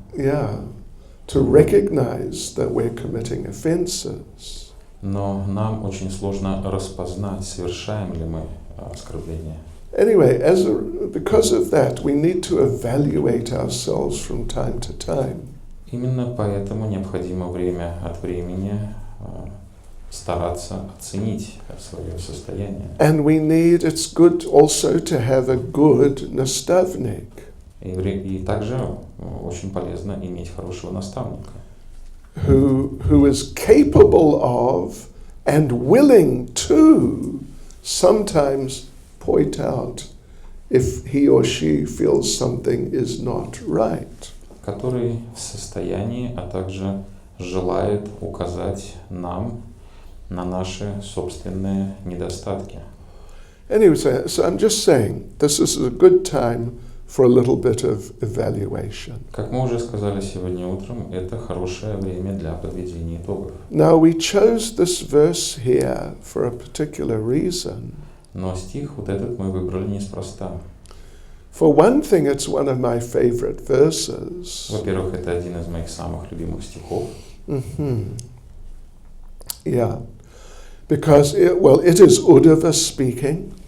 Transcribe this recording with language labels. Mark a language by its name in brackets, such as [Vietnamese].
[English] Yeah, to recognize that we're committing offenses. [Russian] Но нам очень сложно распознать, совершаем ли мы оскорбление. [English] Anyway, because of that, we need to evaluate ourselves from time to time. [Russian] Именно поэтому необходимо время от времени стараться оценить свое состояние. [English] And it's good also to have a good наставник. [Russian] И также очень полезно иметь хорошего наставника, [English] who is capable of and willing to sometimes point out if he or she feels something is not right. [Russian] который в состоянии, а также желает указать нам на наши собственные недостатки. [English] Anyway, so I'm just saying, this is a good time for a little bit of evaluation. [Russian] Как мы уже сказали сегодня утром, это хорошее время для подведения итогов. [English] Now we chose this verse here for a particular reason. [Russian] Но стих вот этот мы выбрали неспроста. [English] For one thing, it's one of my favorite verses. [Russian] Во-первых, это один из моих самых любимых стихов. [English] Yeah, because it is Uddhava speaking.